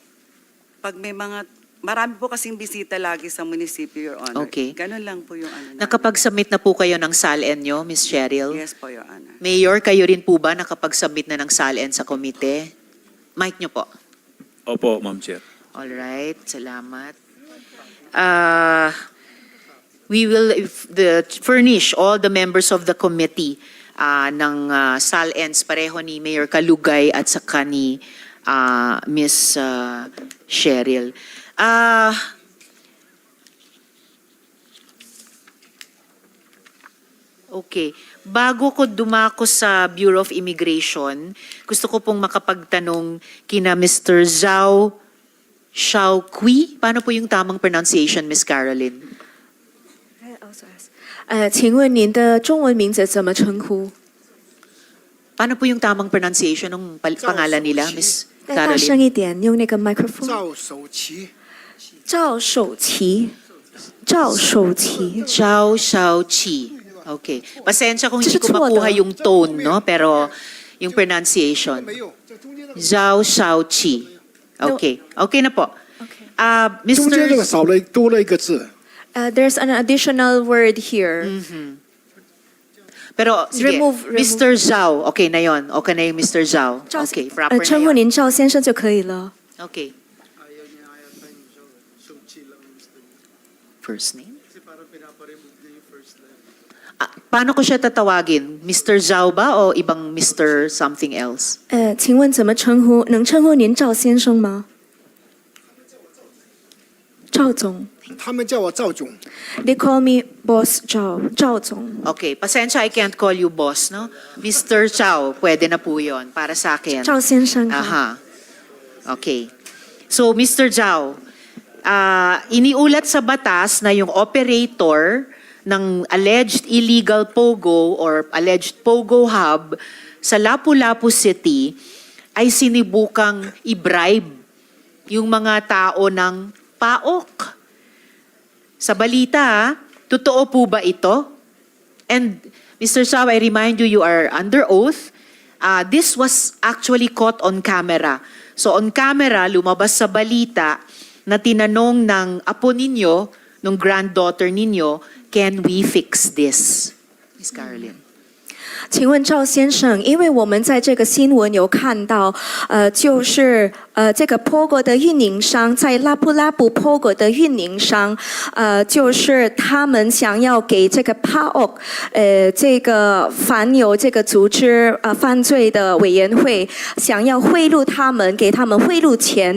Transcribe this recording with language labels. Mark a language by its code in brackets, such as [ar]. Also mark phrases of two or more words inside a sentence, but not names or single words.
[tl] Pag may marami po kasing bisita lagi sa munisipyo, [en] Your Honor. [tl] Okay. Ganun lang po yung ano. namin. Nakapag-submit na po kayo ng SALN nyo, Ms. Cheryl? [en] Yes po, Your Honor. [tl] Mayor, kayo rin po ba nakapag-submit na ng SALN sa komite? Mic nyo po. Opo, [en] Ma'am Chair. [tl] Alright, salamat. [en] We will furnish all the members of the committee [tl] ng SALNs, pareho ni Mayor Kalugay at saka ni Ms. Cheryl. Okay. Bago ko dumako sa Bureau of Immigration, gusto ko pong makapagtanong kina Mr. Zhao Shaoqui. Paano po yung tamang pronunciation, Ms. Caroline? [zh] 请问您的中文名字怎么称呼？ [tl] Paano po yung tamang pronunciation ng pangalan nila, Ms. [zh] 再大声 [tl] Caroline? [zh] 一点，用那个麦克风。赵守奇，赵守奇，赵守奇。 [tl] Zhao Shaoqi. Okay. Pasensya kung hindi ko [zh] 这是错的。 [tl] makuha yung tone, no? Pero yung pronunciation. [zh] 没有，这中间那个 [tl] Zhao Shaoqi. Okay. Okay na po. [zh] 中间这个 [tl] Mr. [zh] 少了多了一个字。 [en] There's an additional word here. [tl] Pero sige, [en] Remove. [tl] Mr. Zhao. Okay na yon. Okay na yung Mr. Zhao. [zh] 赵 [tl] Okay, proper na [zh] 称呼 [tl] yun. [zh] 您赵先生就可以了。 [en] Okay. First name? [tl] Paano ko siya tatawagin? Mr. Zhao ba o ibang Mr. [en] something else? [zh] 请问怎么称呼？能称呼您赵先生吗？赵总。他们叫我赵总。 [en] They call me Boss Zhao. 赵总。 [tl] Okay, pasensya, [en] I can't call you boss, no? Mr. [tl] Zhao, pwede na po yun para sa akin. [zh] 赵先生。 [tl] Aha. Okay. So, Mr. Zhao, iniulat sa batas na yung operator ng [en] alleged illegal POGO or alleged POGO hub [tl] sa Lapu-Lapu City ay sinibukang i-bribe yung mga tao ng PAOK. Sa balita, totoo po ba ito? [en] And Mr. Zhao, I remind you, you are under oath. This was actually caught on camera. So on camera, [tl] lumabas sa balita na tinanong ng apo ninyo, ng granddaughter ninyo, [en] can we fix this? [tl] Miss Caroline. [zh] 请问赵先生，因为我们在这个新闻有看到，就是这个 POGO 的运营商在拉布拉布 POGO 的运营商，就是他们想要给这个 PAOK，这个反有这个组织犯罪的委员会，想要贿赂他们，给他们贿赂钱。